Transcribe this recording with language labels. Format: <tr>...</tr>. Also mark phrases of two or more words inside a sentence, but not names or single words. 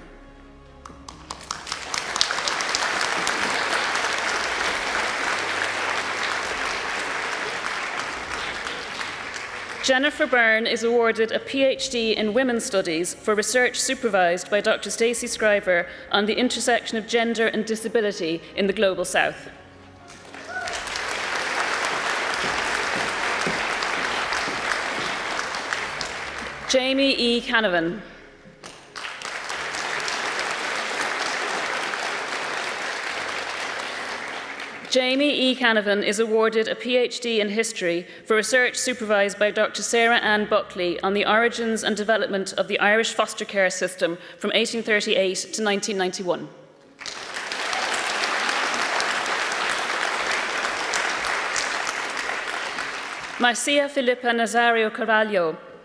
<en>Jennifer Byrne is awarded a PhD in Women's Studies for research supervised by Dr. Stacey Scriver on the intersection of gender and disability in the Global South. Jamie E. Canavan. Jamie E. Canavan is awarded a PhD in history for research supervised by Dr. Sarah Ann Buckley on the origins and development of the Irish foster care system from 1838 to 1991. Marcia Filippa Nazario Carvalho.</en>